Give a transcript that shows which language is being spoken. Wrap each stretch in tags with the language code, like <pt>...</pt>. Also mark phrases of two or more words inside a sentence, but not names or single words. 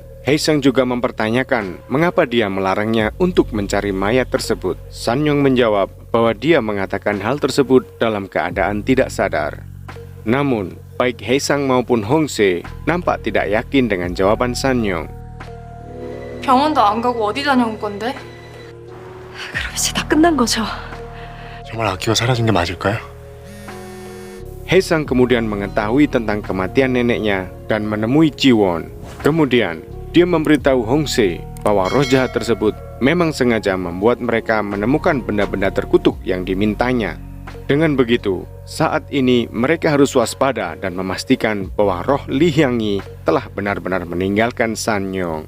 <id>Haesang juga mempertanyakan mengapa dia melarangnya untuk mencari mayat tersebut. Sanyong menjawab bahwa dia mengatakan hal tersebut dalam keadaan tidak sadar. Namun, baik Haesang maupun Hongse nampak tidak yakin dengan jawaban Sanyong.</id> <ko>병원도 안 가고 어디 다녀온 건데? 그럼 이제 다 끝난 거죠. 정말 아키가 사라진 게 맞을까요?</ko> <id>Haesang kemudian mengetahui tentang kematian neneknya dan menemui Jiwon. Kemudian, dia memberitahu Hongse bahwa roh jahat tersebut memang sengaja membuat mereka menemukan benda-benda terkutuk yang dimintanya. Dengan begitu, saat ini mereka harus waspada dan memastikan bahwa roh Lee Hyang-yi telah benar-benar meninggalkan Sanyong.</id>